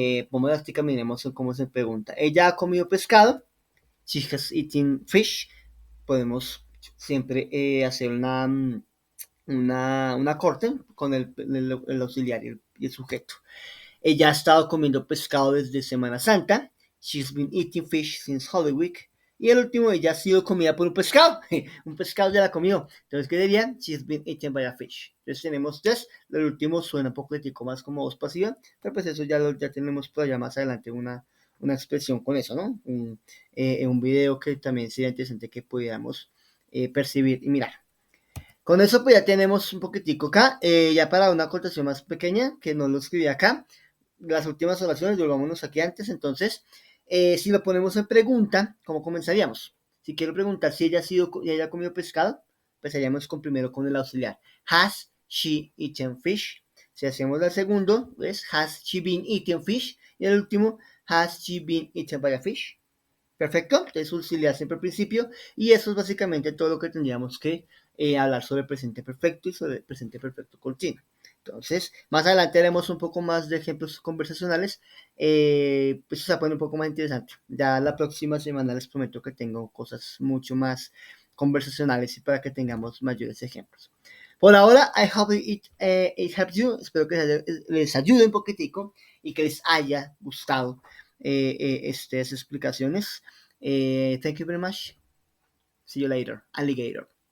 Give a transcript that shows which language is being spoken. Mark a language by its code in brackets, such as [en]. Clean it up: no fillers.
[es] Vamos a caminemos en cómo se pregunta. Ella ha comido pescado. [en] She has eaten fish. [es] Podemos siempre hacer una corte con el auxiliar y el sujeto. Ella ha estado comiendo pescado desde Semana Santa. [en] She's been eating fish since Holy Week. [es] Y el último, ella ha sido comida por un pescado. Un pescado ya la comió. Entonces, ¿qué diría? [en] She's been eaten by a fish. [es] Entonces tenemos tres. El último suena un poquitico más como voz pasiva. Pero pues eso ya tenemos por allá más adelante una expresión con eso, ¿no? Un video que también sería interesante que pudiéramos percibir y mirar. Con eso pues ya tenemos un poquitico acá, ya para una acotación más pequeña, que no lo escribí acá, las últimas oraciones, volvámonos aquí antes, entonces, si lo ponemos en pregunta, ¿cómo comenzaríamos? Si quiero preguntar si ella ha comido pescado, empezaríamos primero con el auxiliar. [en] Has she eaten fish? [es] Si hacemos el segundo, pues, [en] has she been eating fish? [es] Y el último, [en] has she been eaten by a fish? [es] Perfecto, entonces auxiliar siempre al principio y eso es básicamente todo lo que tendríamos que hablar sobre el presente perfecto y sobre el presente perfecto continuo. Entonces, más adelante haremos un poco más de ejemplos conversacionales, pues se pone un poco más interesante. Ya la próxima semana les prometo que tengo cosas mucho más conversacionales y para que tengamos mayores ejemplos. Por ahora, [en] I hope it helps you. [es] Espero que les ayude un poquitico y que les haya gustado estas explicaciones. [en] Thank you very much. See you later, alligator.